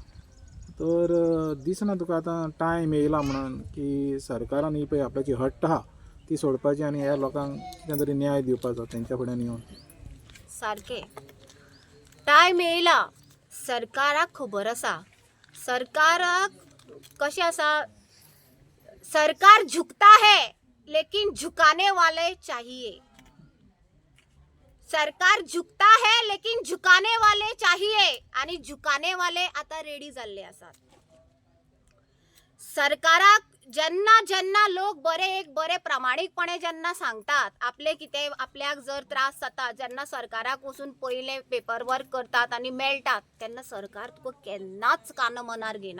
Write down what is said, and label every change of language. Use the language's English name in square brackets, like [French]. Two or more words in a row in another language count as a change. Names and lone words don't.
[Konkani] तर दिसना तुका आतां टायम येयला म्हणून की सरकारान ही पळय आपल्याची हट्ट आहा ती सोडपाची आनी ह्या लोकांक कितें तरी न्याय दिवपाचो तेंच्या फुड्यान येवन? सारकें टायम येयला. सरकाराक खबर आसा, सरकाराक कशें आसा, [Hindi] सरकार झुकता है लेकिन झुकाने वाले चाहिए. सरकार झुकता है लेकिन झुकाने वाले चाहिए आणि झुकाने वाले [Konkani] आता रेडी जाल्ले आसात. सरकाराक जेन्ना जेन्ना लोक बरे प्रामाणिकपणे जेन्ना सांगतात आपले कितें आपल्याक जर त्रास जाता, जेन्ना सरकाराक वचून पयले पेपर वर्क करतात आनी मेळटात, तेन्ना सरकार तुका केन्नाच कान मनार घेना.